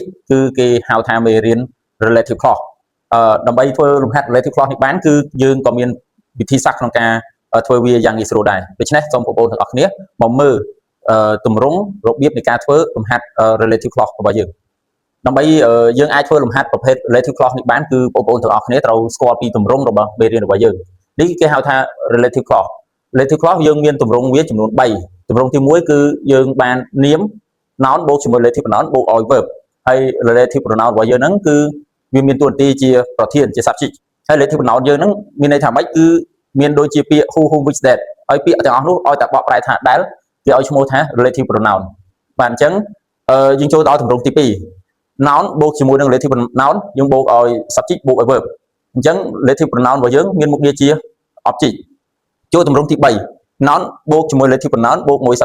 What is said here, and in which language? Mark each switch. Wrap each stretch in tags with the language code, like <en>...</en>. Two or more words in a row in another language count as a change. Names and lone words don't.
<km>គឺគេហៅថាមេរៀន</km> <en>relative clause</en> <km>ដើម្បីធ្វើលំហាត់</km> <en>relative clause</en> <km>នេះបានគឺយើងក៏មានវិធីសាស្ត្រក្នុងការធ្វើវាយ៉ាងងាយស្រួលដែរដូច្នេះសូមបងប្អូនទាំងអស់គ្នាមកមើល ទម្រង់របៀបនៃការធ្វើលំហាត់</km> <en>relative clause</en> <km>របស់យើងដើម្បីយើងអាចធ្វើលំហាត់ប្រភេទ</km> <en>relative clause</en> <km>នេះបានគឺបងប្អូនទាំងអស់គ្នាត្រូវស្គាល់ពី ទម្រង់របស់មេរៀនរបស់យើងនេះគេហៅថា</km> <en>relative clause relative clause</en> <km>យើងមានទម្រង់វាចំនួន3ទម្រង់ទី1គឺយើងបាននាម noun បូកជាមួយ</km> <en>relative pronoun</en> <km>បូកឲ្យ verb ហើយ</km> <en>relative pronoun</en> <km>របស់យើងហ្នឹងគឺវាមានតួនាទីជាប្រធានជា subject ហើយ</km> <en>relative pronoun</en> <km>យើងហ្នឹងមានន័យថាម៉េចគឺមានដូចជាពាក្យ</km> <en>who whom which that</en> <km>ហើយពាក្យទាំងអស់នោះឲ្យតែបកប្រែថាដែលគេឲ្យឈ្មោះថា</km> <en>relative pronoun</en> <km>បាទអញ្ចឹងយើងចូលដល់ទម្រង់ទី 2 noun បូកជាមួយនឹង</km> <en>relative pronoun</en> <km>យើងបូកឲ្យ subject បូកឲ្យ verb អញ្ចឹង</km> <en>relative pronoun</en> <km>របស់យើងមានមុខងារជា object ចូលទម្រង់ទី3 noun បូកជាមួយ</km> <en>relative pronoun</en> <km>បូកមួយ</km>